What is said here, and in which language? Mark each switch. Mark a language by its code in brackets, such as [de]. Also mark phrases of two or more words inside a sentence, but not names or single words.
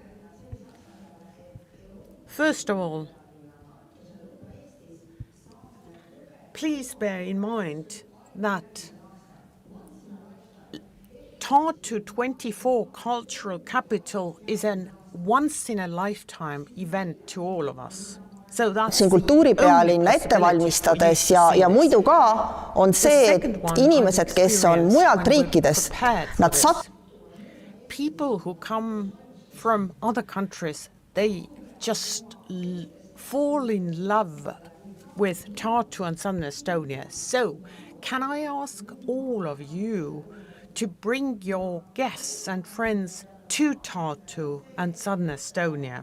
[en] First of all, please bear in mind that Tartu 24 Cultural Capital is a once-in-a-lifetime event to all of us. [et] siin kultuuripealinna ette valmistades ja muidu ka on see, et inimesed, kes on mujalt riikidest, nad [en] people who come from other countries, they just fall in love with Tartu and Southern Estonia. So, can I ask all of you to bring your guests and friends to Tartu and Southern Estonia?